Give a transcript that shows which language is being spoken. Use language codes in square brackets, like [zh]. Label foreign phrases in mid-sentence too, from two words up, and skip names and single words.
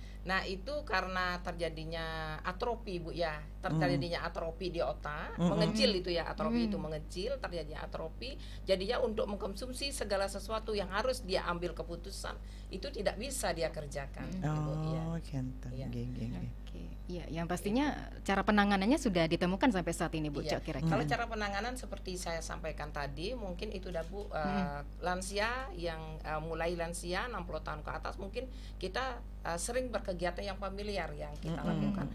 [id] Nah, itu karena terjadinya atrofi, Bu ya. Terjadinya atrofi di otak, mengecil itu ya, atrofi itu mengecil, terjadinya atrofi. Jadinya untuk mengkonsumsi segala sesuatu yang harus dia ambil keputusan, itu tidak bisa dia kerjakan. Ibu, ya. Oh, genten. Iya. Nggih, nggih, nggih. Oke. Iya, yang pastinya cara penanganannya sudah ditemukan sampai saat ini Bu Iya. Co kira-kira. Kalau cara penanganan seperti saya sampaikan tadi, mungkin itu dah Bu, lansia yang mulai lansia 60 tahun ke atas, mungkin kita sering berkegiatan yang familiar yang kita lakukan.